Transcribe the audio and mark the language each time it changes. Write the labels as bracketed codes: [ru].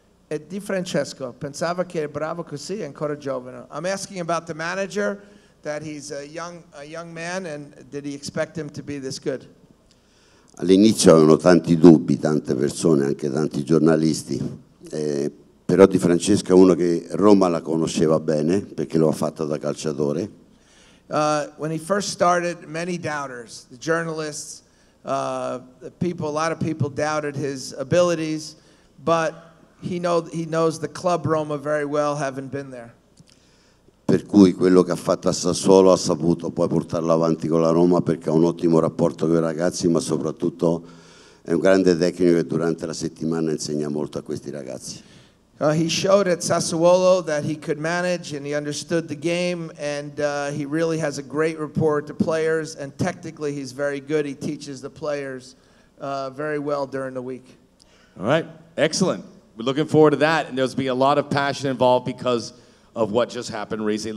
[it] E Di Francesco, pensava che è bravo così, è ancora giovane. [en] I'm asking about the manager, that he's a young man, and did he expect him to be this good? [it] All'inizio avevano tanti dubbi, tante persone, anche tanti giornalisti, però Di Francesco è uno che Roma la conosceva bene perché lo ha fatto da calciatore. [en] When he first started, many doubters, the journalists, the people, a lot of people doubted his abilities, but he knows the club Roma very well, having been there. [it] Per cui quello che ha fatto a Sassuolo ha saputo poi portarlo avanti con la Roma perché ha un ottimo rapporto con i ragazzi, ma soprattutto è un grande tecnico che durante la settimana insegna molto a questi ragazzi. [en] He showed at Sassuolo that he could manage and he understood the game, and he really has a great rapport with the players, and technically he's very good. He teaches the players very well during the week. All right, excellent. We're looking forward to that, and there's be a lot of passion involved because of what just happened recently.